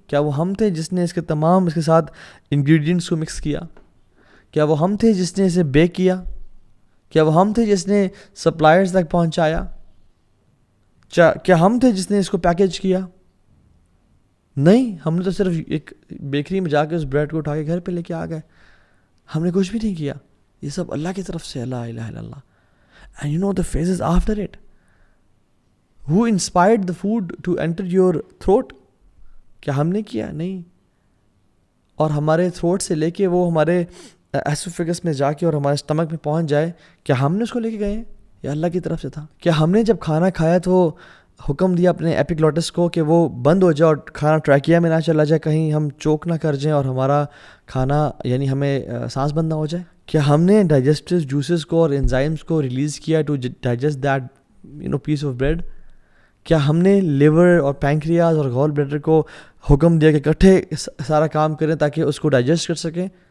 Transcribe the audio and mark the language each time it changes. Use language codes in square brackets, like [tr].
[ur] کیا وہ ہم تھے جس نے اس کے ساتھ انگریڈینٹس کو مکس کیا؟ کیا وہ ہم تھے جس نے اسے بیک کیا؟ کیا وہ ہم تھے جس نے سپلائرز تک پہنچایا؟ کیا ہم تھے جس نے اس کو پیکیج کیا؟ نہیں, ہم نے تو صرف ایک بیکری میں جا کے اس بریڈ کو اٹھا کے گھر پہ لے کے آ گئے. ہم نے کچھ بھی نہیں کیا. یہ سب اللہ کی طرف سے. [ar] لا الہ الا اللہ. [en] And you know the phases after it. Who inspired the food to enter your throat? [ur] کیا ہم نے کیا؟ نہیں. اور ہمارے تھروٹ سے لے کے وہ ہمارے ایسوفیگس میں جا کے اور ہمارے اسٹمک میں پہنچ جائے, کیا ہم نے اس کو لے کے گئے ہیں یا اللہ کی طرف سے تھا؟ کیا ہم نے جب کھانا کھایا تو حکم دیا اپنے ایپیگلوٹس کو کہ وہ بند ہو جائے اور کھانا ٹریکیا میں نہ چلا جائے, کہیں ہم چوک نہ کر جائیں اور ہمارا کھانا یعنی ہمیں سانس بند نہ ہو جائے؟ کیا ہم نے ڈائجسٹو جوسز کو اور انزائمس کو ریلیز کیا [en] To digest that piece of bread? [ur] کیا ہم نے لیور اور پینکریاز اور گال بلیڈر کو حکم دیا کہ اکٹھے سارا کام کریں تاکہ اس کو ڈائجسٹ کر سکیں؟